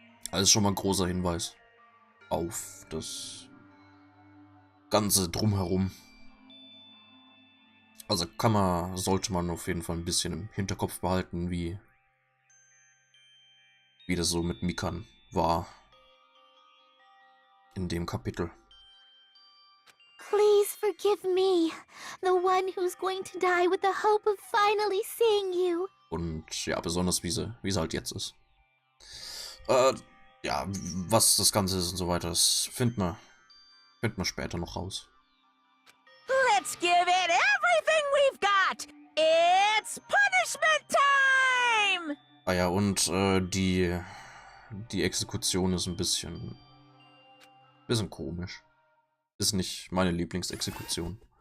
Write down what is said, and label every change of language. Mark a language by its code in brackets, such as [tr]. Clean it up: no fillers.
[de] Also schon mal ein großer Hinweis auf das Ganze drumherum. Also sollte man auf jeden Fall ein bisschen im Hinterkopf behalten, wie das so mit Mikan war in dem Kapitel. [en] Please forgive me, the one who's going to die with the hope of finally seeing you. [de] Und ja, besonders wie sie halt jetzt ist. Ja, was das Ganze ist und so weiter, das finden wir später noch raus. [en] Let's give it everything we've got! It's punishment time! [de] Ah ja, und die Exekution ist ein bisschen komisch. Ist nicht meine Lieblingsexekution.